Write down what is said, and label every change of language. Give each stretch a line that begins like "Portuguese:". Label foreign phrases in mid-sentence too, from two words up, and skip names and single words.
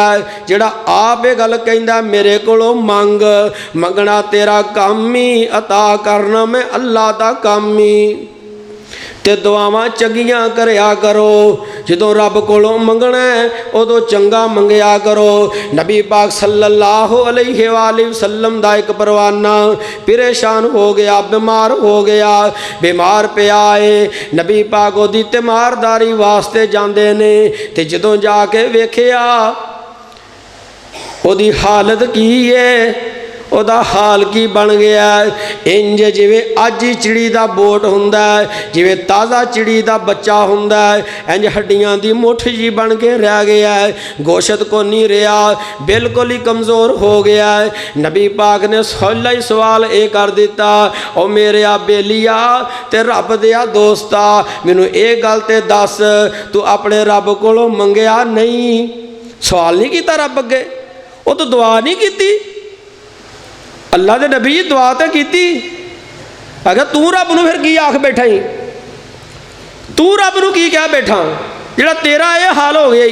Punjabi: جیہڑا آپ ایہہ گل کہندا میرے کولوں منگ، منگنا تیرا کم ہی، عطا کرنا میں اللہ دا کم ہی. تے دعاواں چنگیاں کریا کرو، جدوں رب کولوں منگنا ہے اودوں چنگا منگیا کرو. نبی پاک
Arabic: صلى الله عليه وسلم
Punjabi: دا اک پروانہ پریشان ہو گیا، بیمار ہو گیا، بیمار پیا ہے. نبی پاک اودی تیمارداری واسطے جاندے نے تے جدوں جا کے ویکھیا اودی حالت کی ہے، اوہدا حال کی بن گیا. اینج جیویں اج ہی چڑی کا بوٹ ہندا ہے، جیویں تازہ چڑی کا بچہ ہندا ہے، اینج ہڈیاں کی مٹھ جی بن کے رہ گیا ہے، گوشت کو نہیں رہا، بالکل ہی کمزور ہو گیا ہے. نبی پاک نے سولا ہی سوال ایہہ کر دتا، او میرے بیلیا تے رب دیا دوستا، مینوں ایہہ گل تے دس، توں اپنے رب کولوں منگیا نہیں? سوال نہیں کیا رب اگے، او تو دعا نہیں کی. اللہ کے نبی جی دعا تو کی، اگر توں رب نوں فیر کی آکھ بیٹھا ہی، توں رب نوں کی کہہ بیٹھا جیہڑا تیرا ایہہ حال ہو گیا ہی?